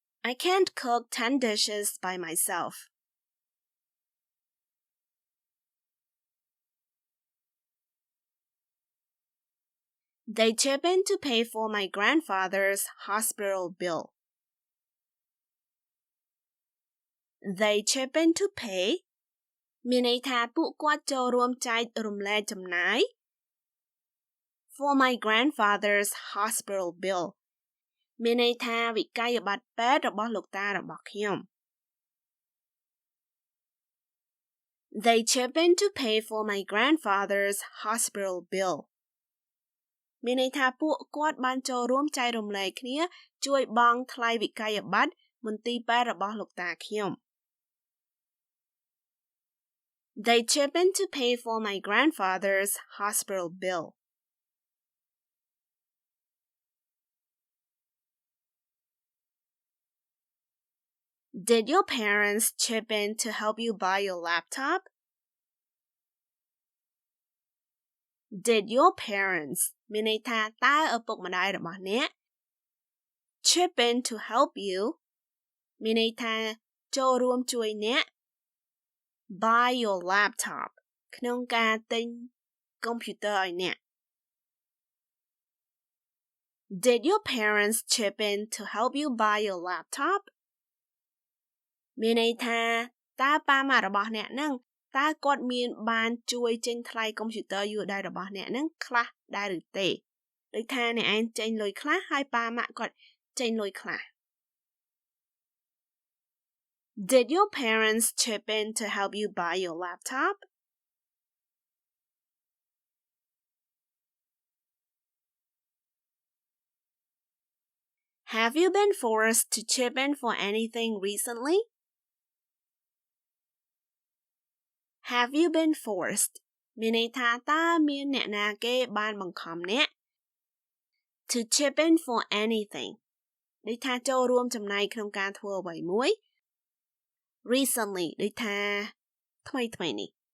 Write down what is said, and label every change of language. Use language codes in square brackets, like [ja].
[en] I can't cook 10 dishes by myself. They chip in to pay for my grandfather's hospital bill. They chip in to pay [km] មានន័យថាពួកគាត់ចូលរួមចែករំលែកចំណាយ [en] for my grandfather's hospital bill [km] មានន័យថាវិក្កយបត្រពេទ្យរបស់លោកតារបស់ខ្ញុំ [en] They chip in to pay for my grandfather's hospital bill [km] មានន័យថាពួកគាត់បានចូលរួមចែករំលែកគ្នាជួយបង់ថ្លៃវិក្កយបត្រមន្ទីរពេទ្យរបស់លោកតាខ្ញុំ [en] They chip in to pay for my grandfather's hospital bill. Did your parents chip in to help you buy your laptop? Did your parents [km] មានន័យថាតើឪពុកម្ដាយរបស់អ្នក [en] chip in to help you [km] មានន័យថាចូលរួមជួយអ្នក [en] buy your laptop [km] ក្នុងការទិញកុំព្យូទ័រឲ្យអ្នក [en] Did your parents chip in to help you buy your laptop [km] មានន័យថាតើប៉ាម៉ាក់របស់អ្នកនឹងតើគាត់មានបានជួយចេញថ្លៃកុំព្យូទ័រយួរដៃរបស់អ្នកនឹងខ្លះដែរឬទេដូចថាអ្នកឯងចេញលុយខ្លះហើយប៉ាម៉ាក់គាត់ចេញលុយខ្លះ Did your parents chip in to help you buy your laptop? [en] Have you been forced to chip in for anything recently? Have you been forced [km] មានន័យថាតើមានអ្នកណាគេបានបង្ខំអ្នក [en] to chip in for anything [km] ដូចថាចូលរួមចំណែកក្នុងការធ្វើអ្វីមួយ [en] recently [km] ដូចថាថ្មីនេះ